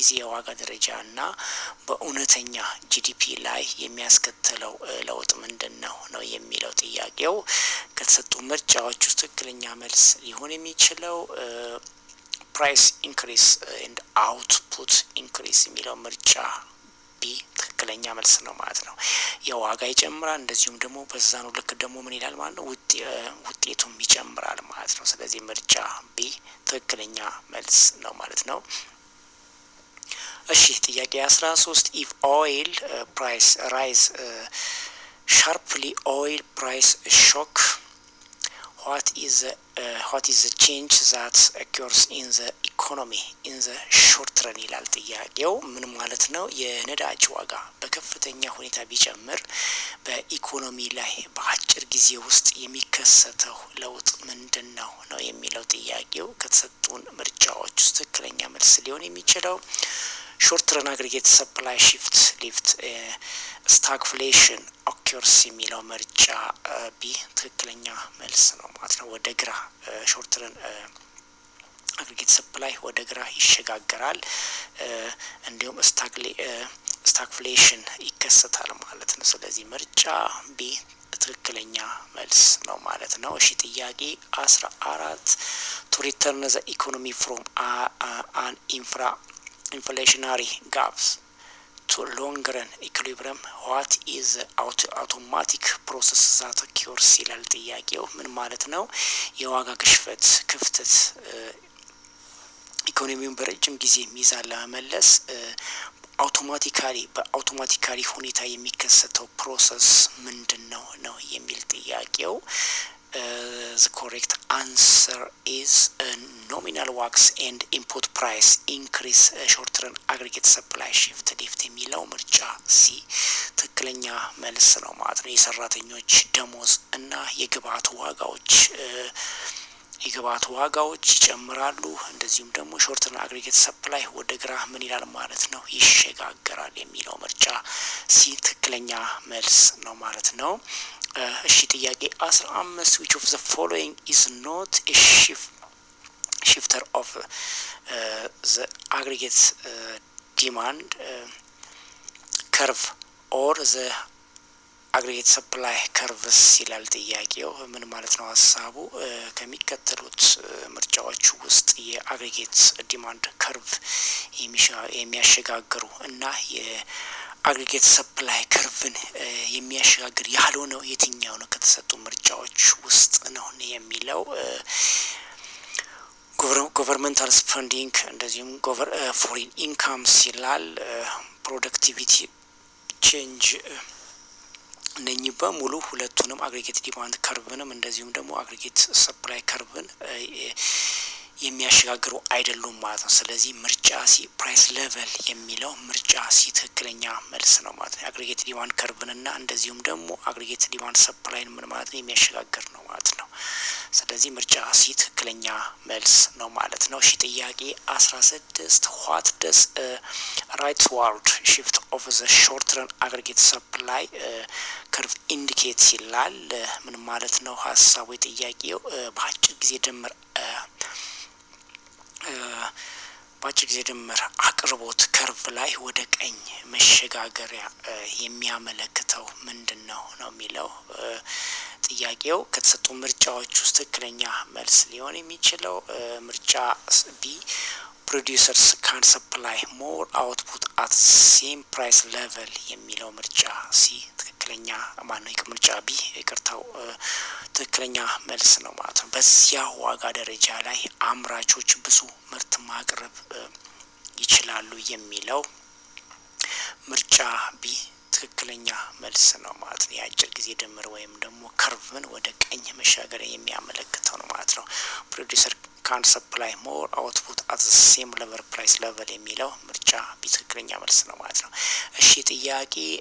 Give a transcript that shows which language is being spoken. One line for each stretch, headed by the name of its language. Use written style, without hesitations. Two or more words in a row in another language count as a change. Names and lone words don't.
Amharic: ጊዜ የዋጋ ደረጃና በእውነተኛ ጂዲፒ ላይ የሚያስከትለው ለውጥ ምንድነው ነው የሚለው ጥያቄው። ከተሰጡ ምርጫዎች ውስጥ ትክክለኛ መልስ ሊሆን የሚችለው
English: price increase and output increase
Amharic: የሚለው ምርጫ ቢ ትክክለኛ መልስ ነው ማለት ነው። የዋጋ ይጨምራል፣ እንደዚሁም ደግሞ በዛኑ ልክ ደግሞ ምን ይላል ማለት ነው ውጤቱም ይጨምራል ማለት ነው። ስለዚህ ምርጫ ቢ ትክክለኛ መልስ ነው ማለት ነው። እሺ ጥያቄ 13
English: if oil price rise sharply oil price shock what is the change that occurs in the economy in the short run
Amharic: ይላል ጥያቄው። ምን ማለት ነው? የነዳጅ ዋጋ በከፍተኛ ሁኔታ ቢጨምር በኢኮኖሚ ላይ በአጭር ጊዜ ውስጥ የሚከሰተው ለውጥ ምንድነው ነው የሚለው ጥያቄው። ከተሰጡን ምርጫዎች ውስጥ ትክክለኛ መልስ ሊሆን የሚችለው
English: short run aggregate supply shift lift stagflation occurs
Amharic: የሚለው ምርጫ ቢ ትክክለኛ መልስ ነው ማለት ነው። ወደ ግራ
English: short run aggregate supply
Amharic: ወደ ግራ ይሸጋገራል፣ እንዲሁም stagflation ይከሰታል ማለት ነው። ስለዚህ ምርጫ ቢ ትክክለኛ መልስ ነው ማለት ነው። እሺ ጥያቄ 14
English: to return the economy from an inflationary gaps to long run equilibrium what is the automatic process that occurs
Amharic: ይላል ጥያቄው። ምን ማለት ነው? የዋጋ ግሽበት ክፍተት ኢኮኖሚውን በረጅም ጊዜ ሚዛን ለመመለስ በአውቶማቲካሊ ሁኔታ የሚከሰተው ፕሮሰስ ምንድነው ነው የሚል ጥያቄው።
English: The correct answer is nominal wax and input price increase short run aggregate supply shift lift
Amharic: የሚለው ምርጫ ሲ ትክክለኛ መልስ ነው ማለት ነው። የሰራተኞች ደሞዝ እና የግብአት ዋጋዎች ይጨምራሉ፣ እንደዚሁም ደግሞ
English: short run aggregate supply
Amharic: ወደ ግራ ምን ይላል ማለት ነው ይሸጋገራል የሚለው ምርጫ ሲ ትክክለኛ መልስ ነው ማለት ነው። እሺ ጥያቄ 15
English: which of the following is not a shifter of the aggregate demand curve or the aggregate supply curves
Amharic: ይላል ጥያቄው። ምን ማለት ነው ሐሳቡ? ከሚከተሉት ምርጫዎች ውስጥ
English: aggregate demand curve
Amharic: የሚያሸጋግሩ እና
English: aggregate supply curve
Amharic: የሚያሸጋግር ያልሆነው የትኛው ነው ከተሰጡ ምርጫዎች ውስጥ ነው የሚለው።
English: governmental spending
Amharic: እንደዚሁም
English: foreign incomes
Amharic: ይላል፣
English: productivity change
Amharic: እነኚህ በሙሉ ሁለቱንም
English: aggregate demand curve
Amharic: እንደዚሁም ደግሞ
English: aggregate supply curve
Amharic: የሚያሸጋግሩ አይደሉም ማለት ነው። ስለዚህ ምርጫ ሲ
English: price level
Amharic: የሚለው ምርጫ ሲ ትክክለኛ መልስ ነው ማለት ነው።
English: aggregate demand curve
Amharic: እንደዚሁም ደግሞ
English: aggregate demand supply
Amharic: ምን ማለት ነው የሚያሸጋግር ነው ማለት ነው። ስለዚህ ምርጫ ሲ ትክክለኛ መልስ ነው ማለት ነው። እሺ ጥያቄ 16
English: what does rightward shift of the short run aggregate supply curve indicate
Amharic: ይላል። ምን ማለት ነው ሐሳቡ ጥያቄው? በአጭር ጊዜ ድምር አቅርቦት ከርቭ ላይ ወደ ቀኝ መሸጋገሪያ የሚያመለክተው ምንድነው ነው የሚለው ጥያቄው። ከተሰጡ ምርጫዎች ውስጥ ትክክለኛ መልስ ሊሆን የሚችለው ምርጫ ቢ
English: producers can supply more output at same price level
Amharic: የሚለው ምርጫ ሲ ትክክለኛ ምርጫ ቢ ትክክለኛ መልስ ነው ማለት ነው። በዚያ ዋጋ ደረጃ ላይ አምራቾች ብዙ ምርት ማቅረብ ይችላሉ የሚለው ምርጫ ቢ ትክክለኛ መልስ ነው ማለት ነው። የአጭር ጊዜ ድምር ወይም ደግሞ ከርቭን ወደ ቀኝ መሻገር የሚያመለክተው ነው ማለት ነው።
English: producer can supply more output at the same level price level
Amharic: የሚለው ምርጫ ቢ ትክክለኛ መልስ ነው ማለት ነው። እሺ ጥያቄ